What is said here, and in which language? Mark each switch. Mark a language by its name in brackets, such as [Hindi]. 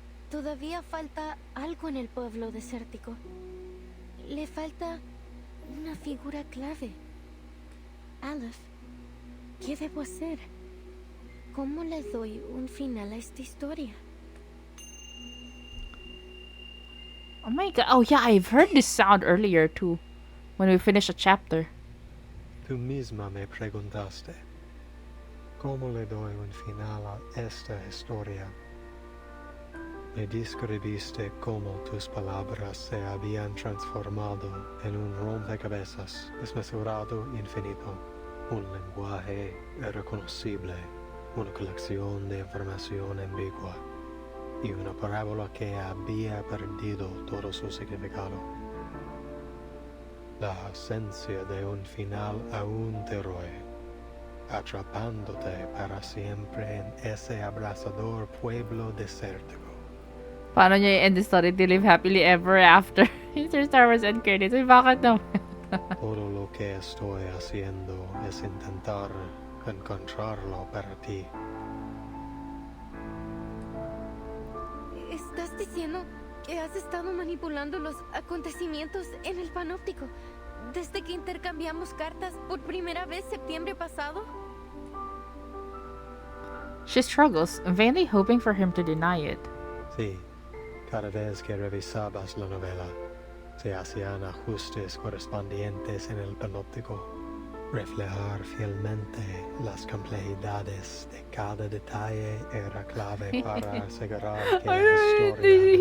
[Spanish] Todavía falta algo en el pueblo desértico. Le falta una figura clave. Aleph, ¿qué debo hacer? ¿Cómo le doy un final a esta historia? [English] Oh my god. Oh yeah, I've heard this sound earlier too. When we finish a chapter. [Spanish] Tú misma me preguntaste, ¿cómo le doy un final a esta historia? Me describiste cómo tus palabras se habían transformado en un rompecabezas desmesurado infinito, un lenguaje irreconocible, una colección de información ambigua y una parábola que había perdido todo su significado. La ausencia de un final aún te roe, atrapándote para siempre en ese abrasador pueblo desértico. [Filipino] Paano niya i-end [English] the story to live happily ever after? Insert Star Wars end credits. [Filipino] Ay, bakit naman? [Spanish] Todo lo que estoy haciendo es intentar encontrarlo para ti. ¿Estás diciendo que has estado manipulando los acontecimientos en el panóptico desde que intercambiamos cartas por primera vez septiembre pasado? [English] She struggles, vainly hoping for him to deny it. [Spanish] Sí, cada vez que revisabas la novela, se hacían ajustes correspondientes en el panóptico. Reflejar fielmente las complejidades de cada detalle era clave para asegurar que la historia